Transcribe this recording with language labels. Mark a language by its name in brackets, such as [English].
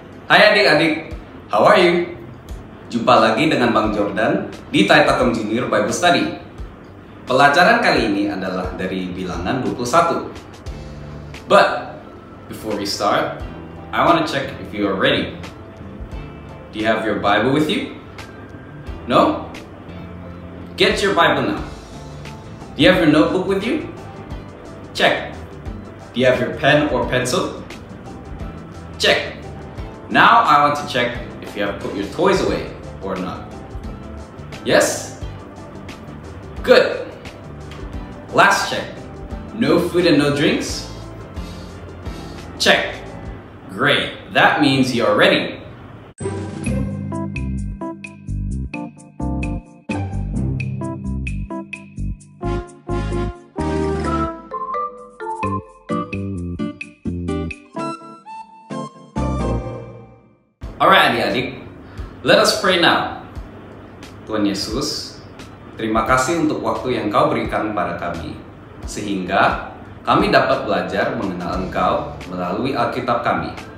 [Indonesian] Hai adik-adik, [English] how are you? [Indonesian] Jumpa lagi dengan Bang Jordan di Tai Takom Junior Bible Study. Pelajaran kali ini adalah dari Bilangan 21. [English] But before we start, I want to check if you are ready. Do you have your Bible with you? No? Get your Bible now. Do you have your notebook with you? Check. Do you have your pen or pencil? Check. Now I want to check if you have put your toys away or not. Yes? Good. Last check. No food and no drinks? Check. Great. That means you are ready. Alright adik-adik, let us pray now. [Indonesian] Tuhan Yesus, terima kasih untuk waktu yang Kau berikan pada kami, sehingga kami dapat belajar mengenal Engkau melalui Alkitab kami.